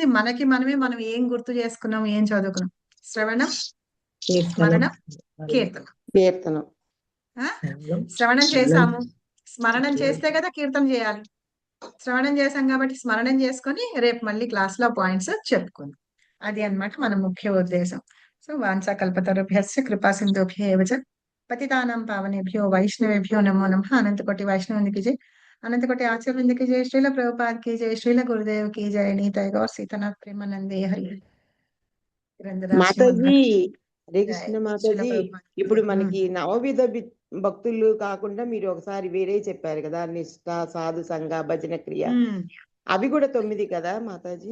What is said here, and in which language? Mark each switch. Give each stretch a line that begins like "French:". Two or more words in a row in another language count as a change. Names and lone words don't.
Telugu: మనం ఏం గుర్తు చేసుకున్నాం, ఏం చదువుకున్నాం. శ్రవణం, స్మరణం, కీర్తనం. శ్రవణం చేసాము, స్మరణం చేస్తే కదా కీర్తన చేయాలి. శ్రవణం చేసాం కాబట్టి స్మరణం చేసుకొని రేపు మళ్ళీ క్లాస్ లో పాయింట్స్ చెప్పుకుందాం. అది అన్నమాట మన ముఖ్య ఉద్దేశం. సో
Sanskrit: వాంఛా కల్పతరుభ్యశ్చ కృపా సింధుభ్యో ఏవ చ పతితానాం పావనేభ్యో వైష్ణవేభ్యో నమో నమః.
Telugu: అనంతకోటి వైష్ణవునికి జై, అనంతకోటి ఆచార్యునికి జై, శ్రీల ప్రభుపాద్ కి జై, శ్రీల గురుదేవ్ కి జై. నీతై గౌర్ సీతనాథ్ ప్రేమానందే హరి. మాతాజీ హరే కృష్ణ. మాతాజీ ఇప్పుడు మనకి నవవిధ భక్తులు కాకుండా మీరు ఒకసారి వేరే చెప్పారు కదా, నిష్ఠ, సాధు సంఘ, భజన క్రియ, అవి కూడా 9 కదా మాతాజీ?